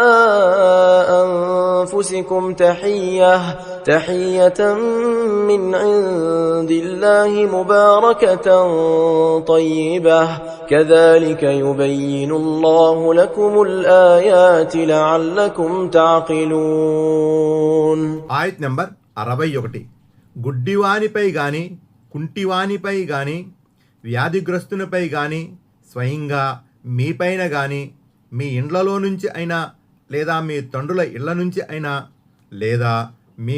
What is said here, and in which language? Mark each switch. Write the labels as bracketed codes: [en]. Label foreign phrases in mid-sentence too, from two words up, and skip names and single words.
[ar] أنفسكم تحية من عند الله مباركة طيبة كذلك يبين الله لكم الآيات لعلكم تعقلون. [te] ఆయత్ నంబర్ 61. గుడ్డివానిపై గాని కుంటివానిపై గాని వ్యాధిగ్రస్తునిపై గాని స్వయంగా మీపైన గాని మీ ఇండ్లలో నుంచి అయినా లేదా మీ తండ్రుల ఇళ్ల నుంచి అయినా లేదా మీ